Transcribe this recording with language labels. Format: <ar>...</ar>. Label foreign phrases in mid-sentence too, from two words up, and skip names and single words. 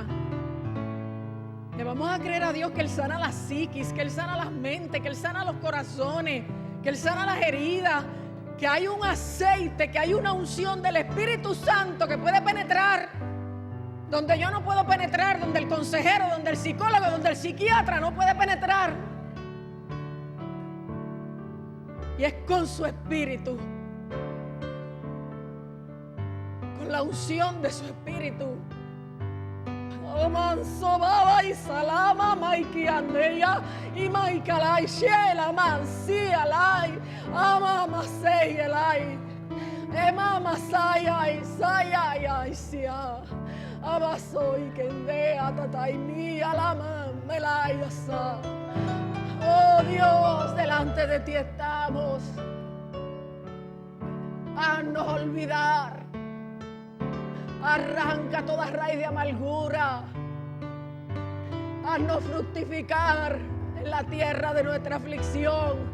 <es>Le vamos a creer a Dios que Él sana las psiquis, que Él sana las mentes, que Él sana los corazones, que Él sana las heridas, que hay un aceite, que hay una unción del Espíritu Santo que puede penetrar donde yo no puedo penetrar, donde el consejero, donde el psicólogo, donde el psiquiatra no puede penetrar. Y es con su Espíritu, con la unción de su Espíritu. Manso baba y salama maiki andeya y maikalai shela mansi alai amama sei alai emama sayai sayai sia abasoy kendea tatai mi alama melayasa. Oh Dios, delante de ti estamos. Haznos olvidar. Arranca toda raíz de amargura. Haznos fructificar en la tierra de nuestra aflicción.</es>